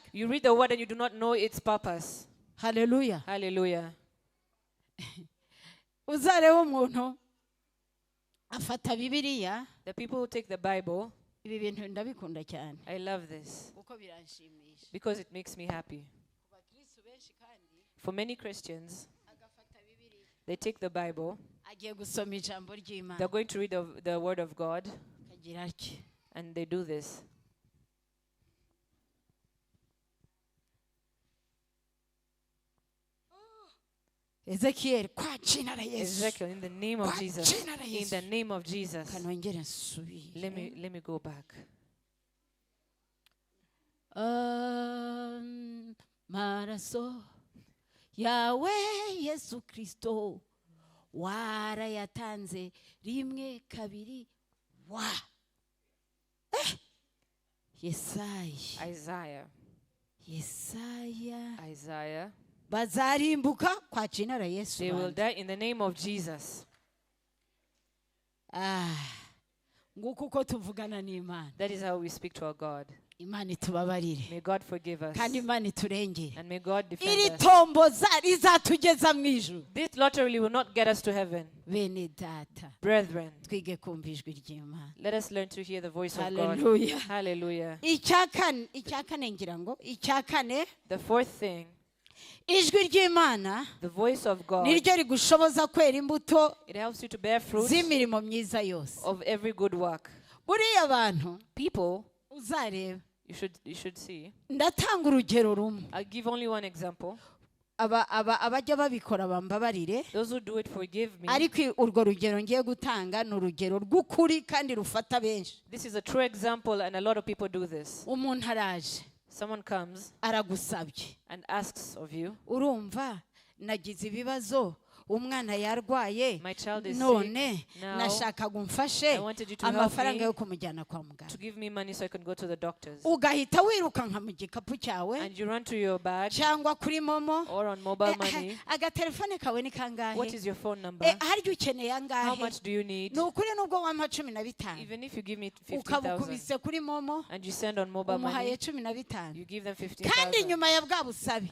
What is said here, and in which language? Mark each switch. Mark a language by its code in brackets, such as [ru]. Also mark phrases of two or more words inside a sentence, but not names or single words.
[en] You read the word and you do not know its purpose. [rw] haleluya. [en] Hallelujah. [rw] uzarebe umuntu afata bibiliya. [en] The people who take the Bible, [rw] ibi bintu ndabikunda cyane [en] I love this [rw] kuko biranshimisha. [en] because it makes me happy. [rw] abakristo benshi kandi [en] For many Christians, [rw] agafata bibiliya [en] they take the Bible, [rw] agiye gusoma ijambo ry'Imana, [en] they're going to read the word of God, [rw] akagira atya. [en] and they do this. [sw] Ezekiel kwa jina la Yesu, [en] Ezekiel, in the name of [sw] Kwa [en] Jesus. [sw] jina la [en] In [sw] Yesu. [en] the name of Jesus. [rw] kanongere nsubire. [en] Let me go back. [rw] maraso yawe Yesu Kristo warayatanze rimwe kabiri wa Yesaya [en] Isaiah. [sw] bazarimbuka kwa jina la Yesu. [en] They will die in the name of Jesus. [rw] nguko uko tuvugana n'Imana. [en] That is how we speak to our God. [rw] Imana itubabarire [en] May God forgive us. [rw] kandi Imana iturengere. [en] And may God defend [rw] iri [en] us. [rw] tomboza rizatugeza mu ijuru. [en] This lottery will not get us to heaven. [rw] bene data, [en] Brethren, [rw] twige kumva ijwi ry'Imana. [en] let us learn to hear the voice of God. Hallelujah. Hallelujah. [rw] icyakane ngira ngo icyakane, [en] The fourth thing, [rw] ijwi ry'Imana [en] the voice of God, [rw] niryo rigushoboza kwera imbuto [en] it helps you to bear fruit [rw] z'imirimo myiza yose. [en] of every good work. [rw] buriya abantu [en] People, [rw] uzareba, [en] you should see. [rw] ndatanga urugero rumwe. [en] I'll give only one example. [rw] abajya babikora bambabarire, [en] Those who do it, forgive me. [rw] ariko urwo rugero ngiye gutanga ni urugero rw'ukuri kandi rufata benshi. [en] This is a true example, and a lot of people do this. [rw] umuntu araje [en] Someone comes [rw] aragusabye [en] and asks of you, [rw] urumva nagize ibibazo umwana yarwaye [en] my child is none sick. Now, [rw] nashakaga umfashe [en] I wanted you to help [rw] amafaranga [en] me [rw] yo kumujyana kwa [en] to [rw] muganga [en] give me money so I can go to the doctors. [rw] ugahita wirukanka mu gikapu cyawe [en] And you run to your bag [rw] cyangwa kuri momo [en] or on mobile money. [rw] agatelefone kawe ni kangahe [en] What is your phone number? [rw] harya ukeneye [en] How [rw] angahe [en] much do you need? [rw] ni ukuri nubwo wampa 15 [en] Even if you give me 15,000 [rw] ukabukubise kuri momo [en] and you send on mobile [rw] umuhaye [en] money, 15 you give them [rw] kandi [en] 15,000. [rw] nyuma ya bwa busabe